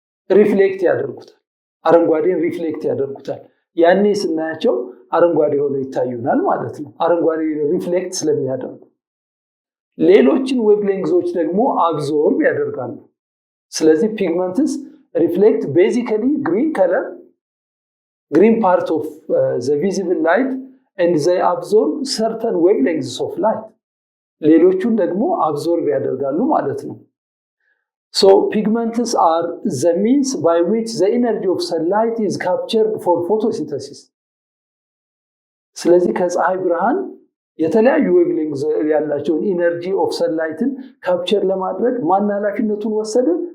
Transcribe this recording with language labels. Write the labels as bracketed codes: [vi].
[am] ሪፍሌክት ያደርጉታል። አረንጓዴን ሪፍሌክት ያደርጉታል። ያኔ ስናያቸው አረንጓዴ ሆነው ይታዩናል ማለት ነው። አረንጓዴ ሪፍሌክት ስለሚያደርጉ ሌሎችን ዌቭሌንግዞች ደግሞ አብዞርብ ያደርጋሉ። ስለዚህ ፒግመንትስ ሪፍሌክት ቤዚካሊ ግሪን ከለር [en] green part of the visible light and they absorb certain wavelengths of light. [am] ሌሎቹን ደግሞ አብዞርብ ያደርጋሉ ማለት ነው። [en] So pigments are the means by which the energy of sunlight is captured for photosynthesis. [am] ስለዚህ ከፀሐይ ብርሃን የተለያዩ ዌቭሌንግዝ ያላቸውን ኢነርጂ ኦፍ ሰንላይትን ካፕቸር ለማድረግ ማን ኃላፊነቱን ወሰደ?